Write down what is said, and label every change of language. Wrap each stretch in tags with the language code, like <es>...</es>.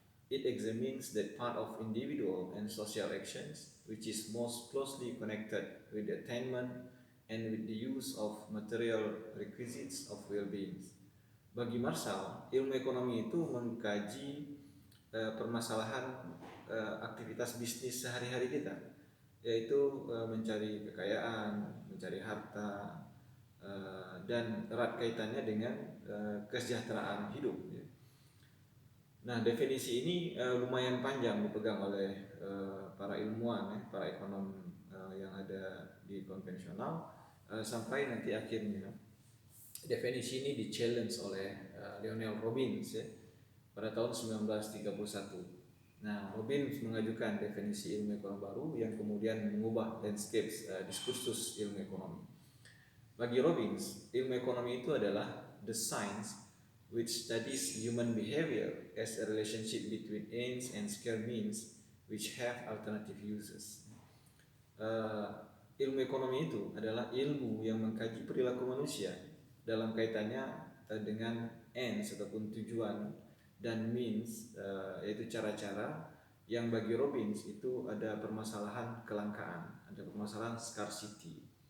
<en>It examines that part of individual and social actions which is most closely connected with the attainment and with the use of material requisites of well-being.</en> <id>Bagi Marshall, ilmu ekonomi itu mengkaji permasalahan aktivitas bisnis sehari-hari kita, yaitu mencari kekayaan, mencari harta, dan erat kaitannya dengan kesejahteraan hidup. Nah, definisi ini lumayan panjang dipegang oleh para ilmuwan, para ekonom yang ada di konvensional, sampai nanti akhirnya definisi ini di-challenge oleh Lionel Robbins, ya, pada tahun 1931. Nah, Robbins mengajukan definisi ilmu ekonomi baru yang kemudian mengubah landscape diskursus ilmu ekonomi. Bagi Robbins, ilmu ekonomi itu adalah</id> <en>the science which studies human behavior as a relationship between ends and scarce means which have alternative uses.</en> <id>Ilmu ekonomi itu adalah ilmu yang mengkaji perilaku manusia dalam kaitannya dengan ends ataupun tujuan dan means, yaitu cara-cara yang bagi Robbins itu ada permasalahan kelangkaan, ada permasalahan scarcity.</id>